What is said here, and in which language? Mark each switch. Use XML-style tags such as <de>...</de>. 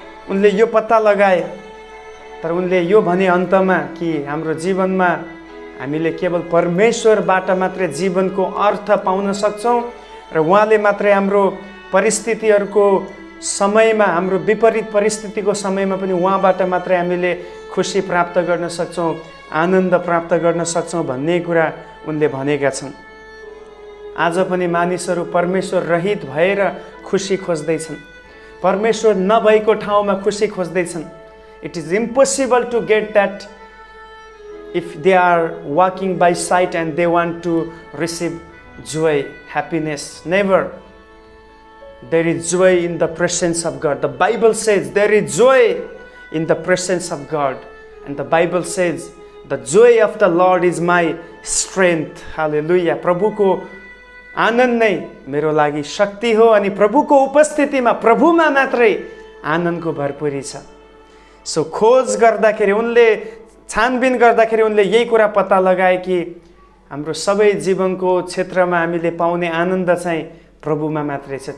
<ne>उनले यो पत्ता लगाए, तर उनले यो भने अन्तमा कि हाम्रो जीवनमा हामीले केवल परमेश्वरबाट मात्रै जीवनको अर्थ पाउन सक्छौँ र उहाँले मात्रै हाम्रो परिस्थितिहरूको समयमा, हाम्रो विपरीत परिस्थितिको समयमा पनि उहाँबाट मात्रै हामीले खुसी प्राप्त गर्न सक्छौँ, आनन्द प्राप्त गर्न सक्छौँ भन्ने कुरा उनले भनेका छन्। आज पनि मानिसहरू परमेश्वर रहित भएर खुसी खोज्दैछन्, परमेश्वर नभएको ठाउँमा खुसी खोज्दैछन्।</ne> <en>It is impossible to get that if they are walking by sight and they want to receive joy, happiness. Never. There is joy in the presence of God. The Bible says there is joy in the presence of God. And the Bible says the joy of the Lord is my strength. Hallelujah.</en> <ne>प्रभुको आनन्द नै मेरो लागि शक्ति हो अनि प्रभुको उपस्थितिमा, प्रभुमा मात्रै आनन्दको भरपुरी छ। सो खोज गर्दाखेरि, उनले छानबिन गर्दाखेरि उनले यही कुरा पत्ता लगाए कि हाम्रो सबै जीवनको क्षेत्रमा हामीले पाउने आनन्द चाहिँ प्रभुमा मात्रै छ।</ne>